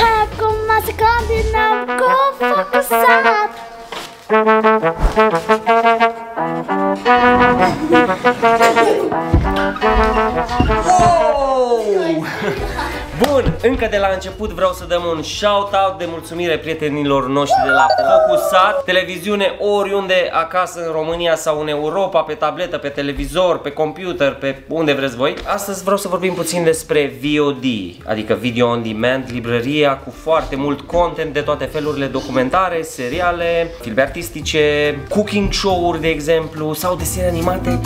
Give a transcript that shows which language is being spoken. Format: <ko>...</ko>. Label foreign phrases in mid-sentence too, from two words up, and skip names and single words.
<ro>Acum să combinăm cu focusat. Bun, încă de la început vreau să dăm un shout-out de mulțumire prietenilor noștri de la Focusat, televiziune oriunde acasă în România sau în Europa, pe tabletă, pe televizor, pe computer, pe unde vreți voi. Astăzi vreau să vorbim puțin despre VOD, adică</ro> <en>Video On Demand,</en> <ro>librăria cu foarte mult content de toate felurile, documentare, seriale, filme artistice,</ro> <en>cooking show-uri</en> <ro>de exemplu, sau desene animate.</ro>